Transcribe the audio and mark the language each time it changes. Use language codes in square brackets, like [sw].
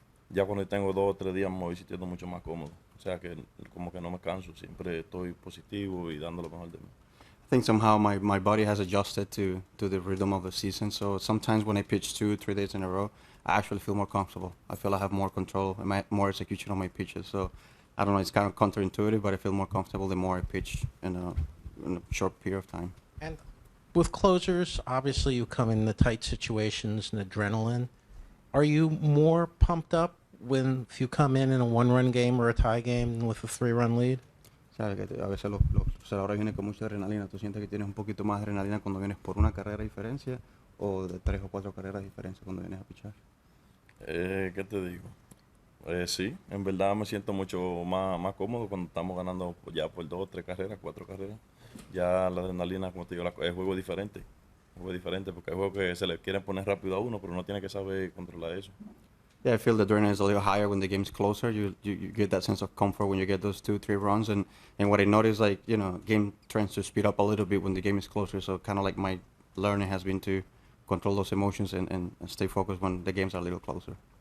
[es] Ya cuando tengo 2 o 3 días me voy sintiendo mucho más cómodo. O sea que como que no me canso, siempre estoy positivo y dando lo mejor de mí. [en] I think somehow my body has adjusted to the rhythm of the season. So sometimes when I pitch 2-3 days in a row, I actually feel more comfortable. I feel I have more control and more execution on my pitches. So I don't know, it's kind of counterintuitive, but I feel more comfortable the more I pitch in a short period of time. And with closers, obviously you come in the tight situations and adrenaline. Are you more pumped up when if you come in a one-run game or a tie game with a 3-run lead? [es] Sabes que a veces los cerradores vienen con mucha adrenalina. ¿Tú sientes que tienes un poquito más de adrenalina cuando vienes por una carrera de diferencia o de 3 o 4 carreras de diferencia cuando vienes a pichar? ¿Qué te digo? Sí, en verdad me siento mucho más cómodo cuando estamos ganando ya por 2, 3 carreras, 4 carreras. Ya la adrenalina, como te digo, el juego es diferente. El juego es diferente porque hay juegos que se le quieren poner rápido a uno, pero uno tiene que saber controlar eso. [en] Yeah, I feel the adrenaline is a little higher when the game's closer. You get that sense of comfort when you get those 2-3 runs. And what I notice, like, you know, game tends to speed up a little bit when the game is closer. So kind of like my learning has been to control those emotions and stay focused when the games are a little closer.